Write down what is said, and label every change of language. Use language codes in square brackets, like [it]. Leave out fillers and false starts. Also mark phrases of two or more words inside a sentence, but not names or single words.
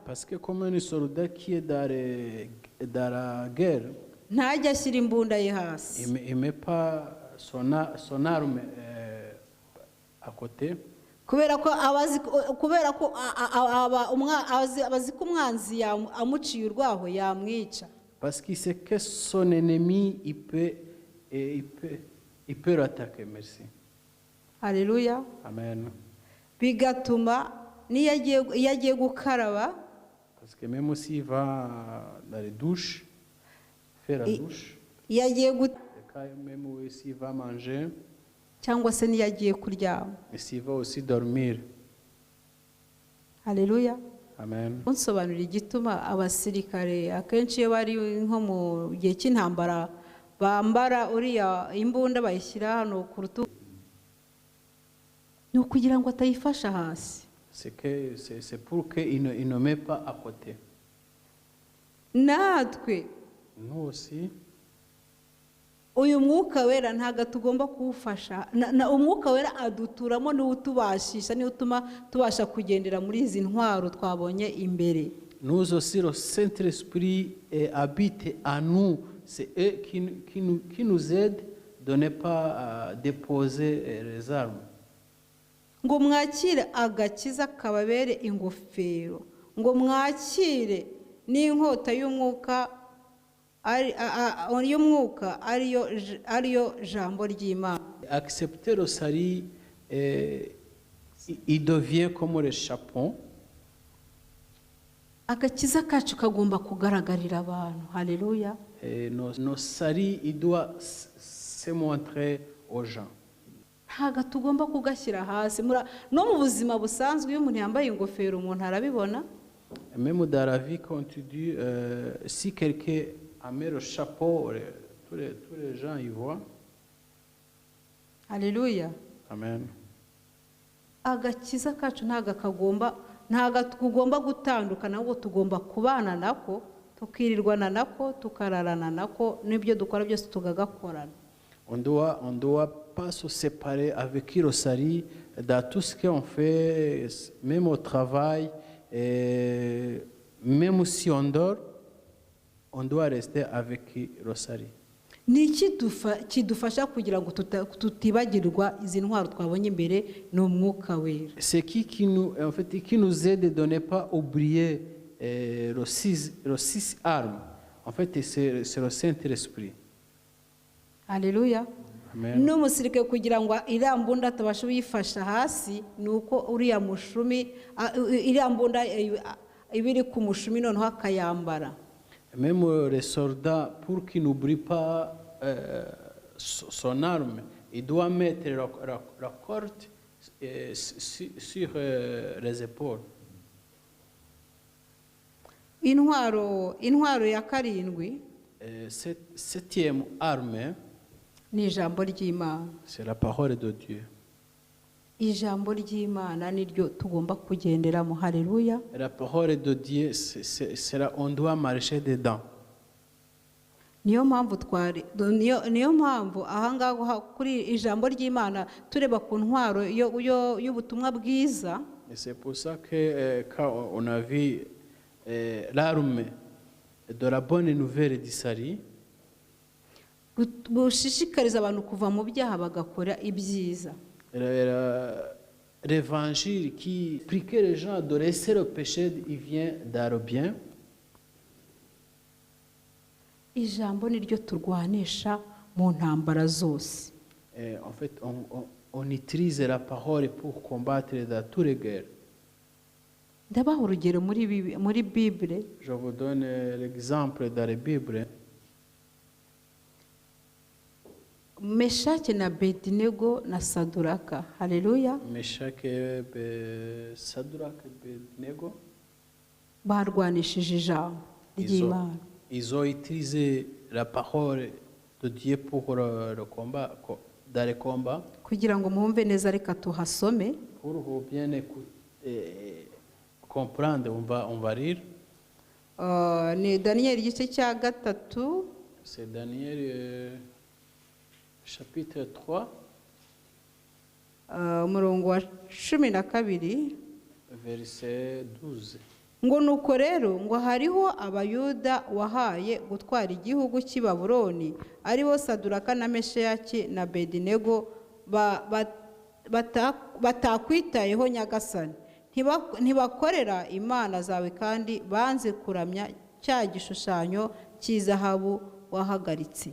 [fr] Parce que comme un soldat qui est dans la guerre, [rw] ntajya ashyira imbunda ye hasi. [fr] il ne met pas son arme à côté. [rw] Kubera ko abazi ko umwanzi amuciye urwaho yamwica. [fr] Parce qu'il sait que son ennemi, il peut l'attaquer. Merci. [rw] Haleluya. Amen. Bigatuma iyo agiye gukaraba, [fr] Parce que même s'il va dans les douches, faire la douche, [rw] iyo agiye [fr] même s'il va manger, [rw] cyangwa se niyo agiye kuryama. [fr] et s'il va aussi dormir. [rw] Haleluya. Amen. Unsobanurira igituma abasirikare akenshi iyo bari nko mu gihe cy'intambara bambara uriya imbunda bayishyira hano ku rutugu, ni ukugira ngo atayifasha hasi. [fr] C'est pour qu'il ne met pas à côté. [rw] Natwe [fr] Nous aussi, [rw] uyu mwuka wera ntabwo tugomba kuwufasha. Umwuka wera aduturamo, niwo utubashisha, niwo utuma tubasha kugendera muri izi ntwaro twabonye imbere. [fr] nous aussi, le Saint-Esprit habite en nous. C'est eux qui nous aident de ne pas déposer les armes. [rw] ngo mwakire agakiza kababere ingofero, ngo mwakire n'inkota y'umwuka ariyo jambo ry'Imana. [fr] Accepter le salut, il devient comme le chapeau. [rw] Agakiza kacu kagomba kugaragarira abantu. Haleluya. [fr] Nos salut, il doit se montrer aux gens. [rw] Ntago tugomba kugashyira hasi. No mu buzima busanzwe iyo umuntu yambaye ingofero umuntu arabibona. [fr] Même dans la vie, quand tu dis, si quelqu'un a mis le chapeau, tous les gens y voient. [rw] Haleluya. Amen. Agakiza kacu ntago tugomba gutandukana, ahubwo tugomba kubana nako, tukirirwana nako, tukararana nako, n'ibyo dukora byose tugagakorana. [fr] On doit pas se séparer avec le salut dans tout ce qu'on fait, même au travail, et même si on dort, on doit rester avec le salut. [rw] Ni iki kidufasha kugira ngo tutibagirwa izi ntwaro twabonye imbere n'umwuka wera? [fr] C'est qui nous aide de ne pas oublier les six armes. En fait, c'est le Saint-Esprit. [rw] Haleluya. Amen. N'umusirikare kugira ngo iriya mbunda atabasha kuyifasha hasi, ni uko uriya mushumi iriya mbunda ibiri ku mushumi noneho akayambara. [fr] Même les soldats, pour qu'ils n'oublient pas son arme, il doit mettre la corde sur les épaules. [rw] Intwaro ya karindwi, [fr] Septième arme, [rw] ni ijambo ry'Imana. [fr] c'est la parole de Dieu. [rw] Ijambo ry'Imana niryo tugomba kugenderamo. Haleluya. [fr] La parole de Dieu, on doit marcher dedans. [rw] Niyo mpamvu ahangaha kuri ijambo ry'Imana tureba ku ntwaro y'ubutumwa bwiza. [fr] Et c'est pour ça que quand on a vu l'arme de la bonne nouvelle du salut, [rw] bushishikariza abantu kuva mu byaha bagakora ibyiza. [fr] L'évangile qui prie que les gens de laisser le péché, il vient dans le bien. [rw] Ijambo niryo turwanisha mu ntambara zose. [fr] En fait, on utilise la parole pour combattre dans toutes les guerres. [rw] Ndabaha urugero muri Bible. [fr] Je vous donne l'exemple dans la Bible. [rw] Meshaki na Abedinego na Saduraka. Haleluya. Meshaki, Saduraka, Abedinego. Barwanishije ijambo ry'Imana. [fr] Ils ont utilisé la parole de Dieu pour le combat, dans le combat. [rw] Kugira ngo mwumve neza reka tuhasome. [fr] Pour bien comprendre, on va lire. [rw] Ni Daniel igice cya gatatu. [fr] C'est Daniel chapitre 3. [rw] Umurongo wa 12. [fr] Verset 12. [rw] Ngo nuko rero ngo hariho abayuda wahaye gutwara igihugu cy'i Babuloni, aribo Saduraka na Meshaki na Abedinego, batakwitayeho Nyagasani, ntibakorera imana zawe, kandi banze kuramya cya gishushanyo cy'izahabu wahagaritse.